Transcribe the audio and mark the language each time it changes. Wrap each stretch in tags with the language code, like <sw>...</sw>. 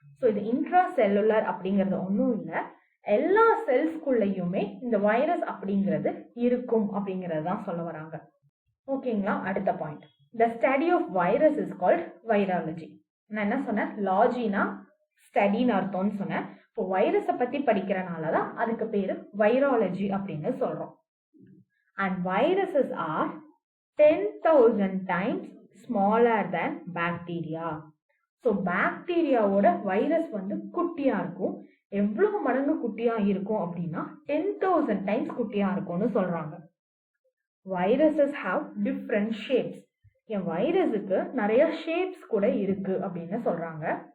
<ta>So இது intra cellular அப்படிங்கிறது ஒன்றும் இல்லை, எல்லா செல்ஸ்குள்ளேயுமே இந்த வைரஸ் அப்படிங்கிறது இருக்கும் அப்படிங்கிறது தான் சொல்ல வராங்க. ஓகேங்களா? அடுத்த point,</ta> <en>The study of virus is called virology.</en> <ta>நான் என்ன சொன்னேன்? லாஜினா ஸ்டடின்னு அர்த்தம்னு சொன்னேன். இப்போ வைரஸை பத்தி படிக்கிறனால தான் அதுக்கு பேரு வைராலஜி அப்படின்னு சொல்றோம்.</ta> <en>And viruses are 10,000 times smaller than bacteria.</en> <ta>So பாக்டீரியாவோட virus வந்து குட்டியா இருக்கும். எவ்வளவு மடங்கு குட்டியா இருக்கும் அப்படின்னா 10,000 times குட்டியா இருக்கும்னு சொல்றாங்க.</ta> <en>Viruses have different shapes.</en> <ta>என் வைரஸுக்கு நிறைய ஷேப்ஸ் கூட இருக்கு அப்படின்னு சொல்றாங்க.</ta>